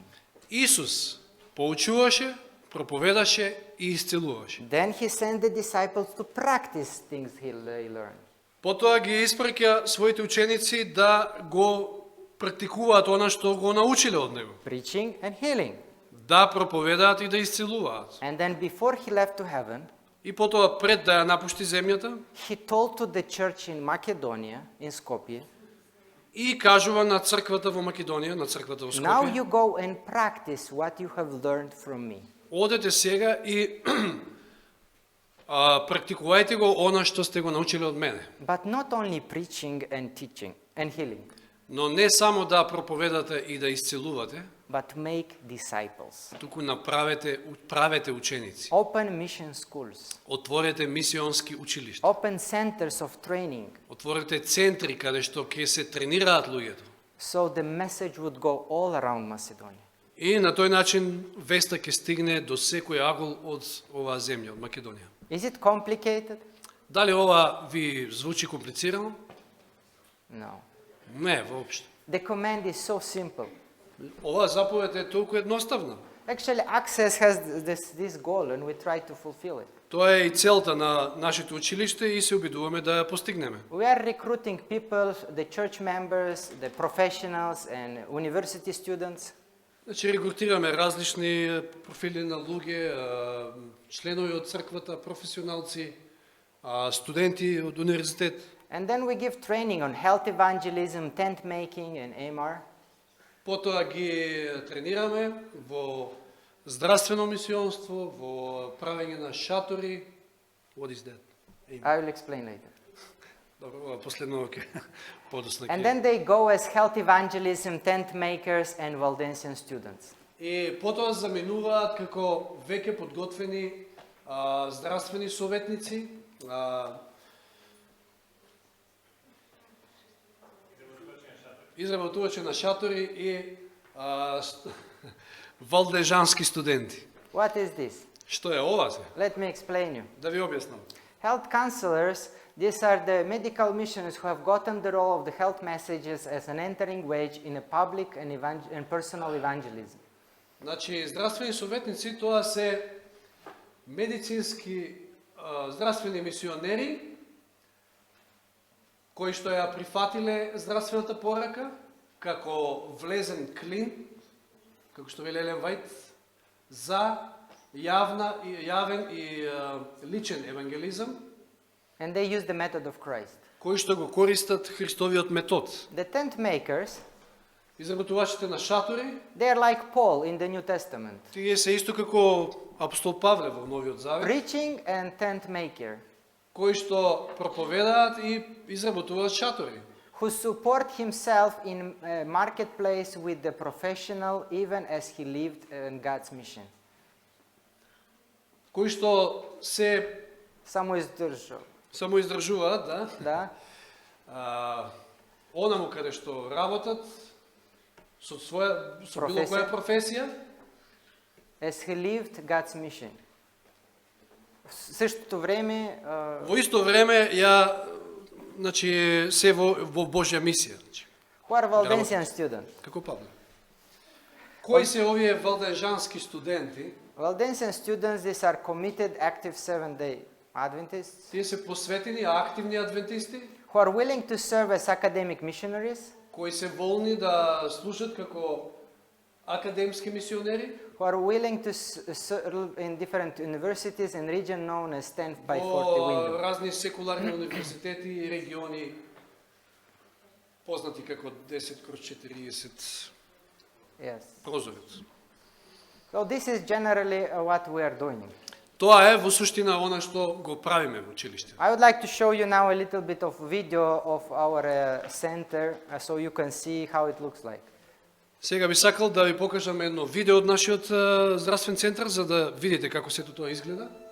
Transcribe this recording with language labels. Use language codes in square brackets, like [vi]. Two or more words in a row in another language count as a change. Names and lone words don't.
[mk] Исус поучуваше, проповедаше и исцелуваше. [en] Then he sent the disciples to practice things they learned. [mk] Потоа ги испраќа своите ученици да го практикуваат она што го научиле од него. [en] Preaching and healing. [mk] Да проповедаат и да исцелуваат. [en] And then before he left to heaven, [mk] И потоа пред да ја напушти земјата, [en] he told to the church in Macedonia, in Skopje, [mk] и кажува на црквата во Македонија, на црквата во [en] now [mk] Скопје, [en] you go and practice what you have learned from me. [mk] одете сега и практикувајте го она што сте го научиле од мене. [en] But not only preaching and teaching and healing, [mk] Но не само да проповедате и да исцелувате, [en] but make disciples. [mk] туку правете ученици. [en] Open mission schools. [mk] Отворете мисионски училишта. [en] Open centers of training. [mk] Отворете центри каде што ќе се тренираат луѓето. [en] So the message would go all around Macedonia. [mk] И на тој начин веста ќе стигне до секој агол од оваа земја, од Македонија. [en] Is it complicated? [mk] Дали ова ви звучи комплицирано? [en] No. [mk] Не, воопшто. [en] The command is so simple. [mk] Оваа заповед е толку едноставна. [en] Actually, Access has this goal and we try to fulfill it. [mk] Тоа е и целта на нашето училиште и се обидуваме да ја постигнеме. [en] We are recruiting people, the church members, the professionals and university students. [mk] Значи регрутираме различни профили на луѓе, членови од црквата, професионалци, студенти од универзитет. [en] And then we give training on health evangelism, tent making and AMR. [mk] Потоа ги тренираме во здравствено мисионство, во правење на шатори. [en] What is that? I will explain later. [mk] Добро, ова последно ќе подоцна [en] And [mk] ќе. [en] then they go as health evangelism, tent makers, and Waldensian students. [mk] И потоа заменуваат како веќе подготвени здравствени советници, изработувачи на шатори и валдежански студенти. [en] What is this? [mk] Што е ова се? [en] Let me explain you. [mk] Да ви објаснам. [en] Health counselors, these are the medical missionaries who have gotten the role of the health messages as an entering wedge in a public and personal evangelism. [mk] Значи, здравствени советници, тоа се медицински здравствени мисионери, кои што ја прифатиле здравствената порака, како влезен клин, како што вели Елен Вајт, за јавен и личен евангелизам, [en] And they use the method of Christ. [mk] кои што го користат Христовиот метод. [en] The tent makers, [mk] Изработувачите на шатори, [en] they are like Paul in the New Testament. [mk] тие се исто како апостол Павле во Новиот Завет, [en] Preaching and tent maker, [mk] кои што проповедаат и изработуваат шатори, [en] who support himself in a marketplace with the professional even as he lived in God's mission. [mk] кои што се [bg] Самоиздържал. [mk] самоиздржуваат, да, Да? онаму каде што работат, со било Професија. која професија, [en] As he lived God's mission. [bg] В същото време, [mk] во исто време значи се во Божја мисија, значи, [en] who are Waldensian students? [mk] како Павле. Кои се овие валдежански студенти? [en] Waldensian students, these are committed, active Seventh-day Adventists [mk] Тие се посветени, активни адвентисти, [en] who are willing to serve as academic missionaries, [mk] кои се волни да служат како академски мисионери [en] who are willing to serve in different universities and region known as 10 by 40 [mk] во [en] window. [mk] разни секуларни универзитети и региони познати како 10x40 [en] Yes. [mk] прозорец. [en] So this is generally what we are doing. [mk] Тоа е во суштина она што го правиме во училиште. [en] I would like to show you now a little bit of video of our center so you can see how it looks like. [mk] Сега би сакал да ви покажам едно видео од нашиот здравствен центар за да видите како сето тоа изгледа.